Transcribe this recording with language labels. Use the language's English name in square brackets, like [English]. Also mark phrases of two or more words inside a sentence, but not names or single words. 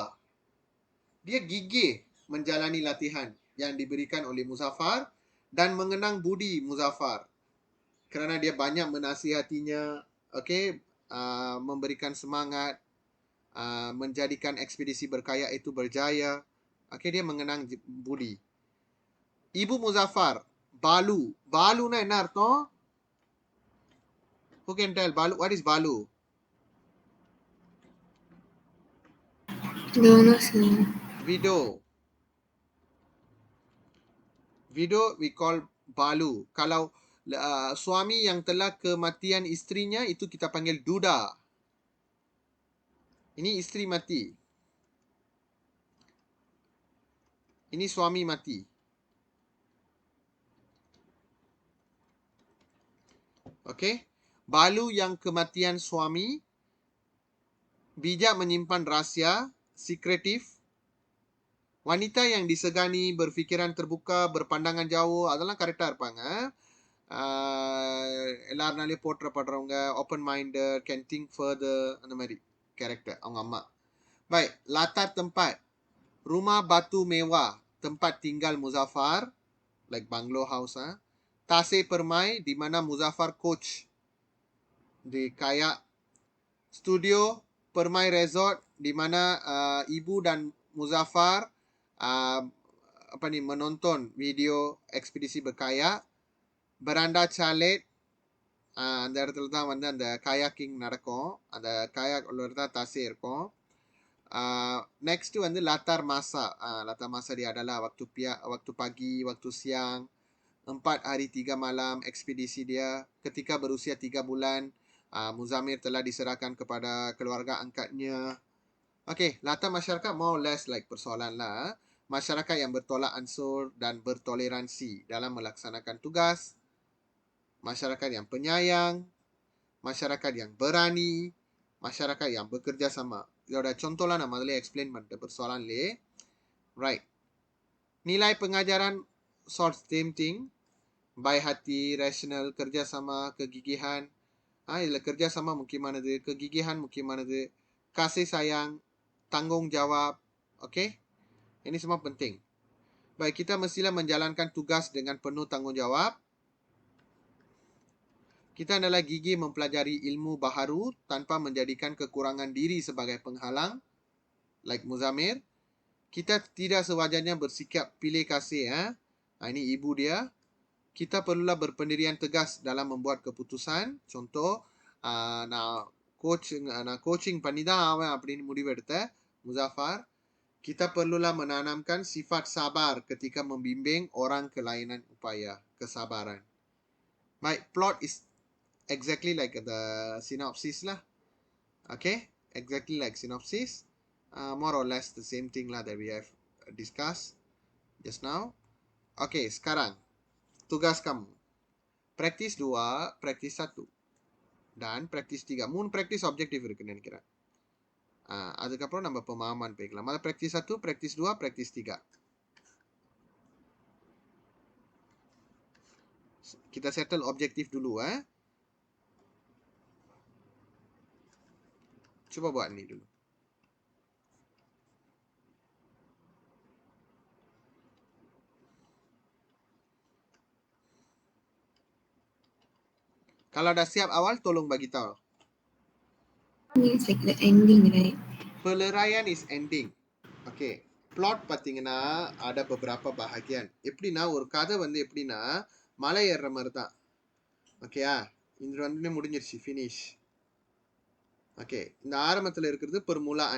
[Malay] Dia gigih menjalani latihan yang diberikan oleh Muzaffar dan mengenang budi Muzaffar kerana dia banyak menasihatinya, okay, memberikan semangat, menjadikan ekspedisi berkayak itu berjaya. Okay, dia mengenang budi. Ibu Muzaffar, Balu. Balu [Tamil] நா என்ன அர்த்தம்? [English] Who can tell? Balu, what is Balu? Don't know, sir. Widow. Widow we call Balu. [Malay] Kalau Suami yang telah kematian isterinya itu kita panggil duda. Ini isteri mati. Ini suami mati. Okey. Balu yang kematian suami, bijak menyimpan rahsia, sekretif. Wanita yang disegani, berfikiran terbuka, berpandangan jauh, [Tamil] அதெல்லாம் கரெக்டா இருப்பாங்க. எல்லாருனாலையும் போற்றப்படுறவங்க, [English] open minded, can think further, [Tamil] அந்த மாதிரி கேரக்டர் அவங்க அம்மா. [Malay] Baik, latar tempat. Rumah batu mewah, tempat tinggal Muzaffar, [English] like bungalow house. [Malay] Tasik Permai, di mana Muzaffar coach di kayak. Studio Permai Resort, di mana ibu dan Muzaffar menonton video ekspedisi berkayak. Beranda Chalet, [Tamil] அந்த இடத்துல தான் வந்து அந்த kayaking நடக்கும். அந்த kayak உள்ள தான் Tasik இருக்கும். Next வந்து [Malay] latar masa. Latar masa dia adalah waktu pagi, waktu siang, 4 hari 3 malam ekspedisi dia. Ketika berusia 3 bulan, Muzamir telah diserahkan kepada keluarga angkatnya. Okey, latar masyarakat [English] more or less like [Malay] persoalan lah. Masyarakat yang bertolak ansur dan bertoleransi dalam melaksanakan tugas. Masyarakat yang penyayang. Masyarakat yang berani. Masyarakat yang bekerja sama. [Tamil] இதோட contohlah நான் முதல்ல explain பண்ணிட்டேன் persoalanலே. [English] Right. [Malay] Nilai pengajaran [English] sort same thing. [Malay] Baik hati, rasional, kerjasama, kegigihan. Ialah kerjasama mukimanadu, kegigihan mukimanadu, kasih sayang, tanggungjawab. Okey? Ini semua penting. Baik, kita mestilah menjalankan tugas dengan penuh tanggungjawab. Kita adalah gigih mempelajari ilmu baharu tanpa menjadikan kekurangan diri sebagai penghalang. [English] Like Muzamir. [Malay] Kita tidak sewajarnya bersikap pilih kasih. Ini ibu dia. Kita perlulah berpendirian tegas dalam membuat keputusan. [Tamil] Contoh, coaching பண்ணி தான் ஆவேன் அப்படின்னு முடிவெடுத்த Muzaffar. [Malay] Kita perlulah menanamkan sifat sabar ketika membimbing orang ke lainan upaya, kesabaran. [English] My plot is exactly like the synopsis lah. Okay, exactly like synopsis. More or less the same thing lah that we have discussed just now. [Malay] Okay, sekarang tugas kamu. Praktis 2, praktis 1. Dan praktis 3. [Tamil] 3 [Malay] praktis objektif [Tamil] இருக்குன்னு நினைக்கிறேன். அதுக்கப்புறம் நம்ம pemahaman போய்க்கலாம். அத [Malay] praktis 1, praktis 2, praktis 3. Kita settle objektif dulu Cuba buat ni dulu. Kalau dah siap awal, tolong bagi tahu. [English] It's like the ending, right? Peleraian is ending. Okay. Plot பார்த்தீங்கன்னா [Malay] ada beberapa bahagian. [Tamil] எப்படின்னா ஒரு கதை வந்து எப்படின்னா மலை ஏறுற மாதிரி தான். ஓகேயா? இது வந்து முடிஞ்சிருச்சு, finish. ஓகே. இந்த ஆரம்பத்தில் இருக்கிறது permulaan.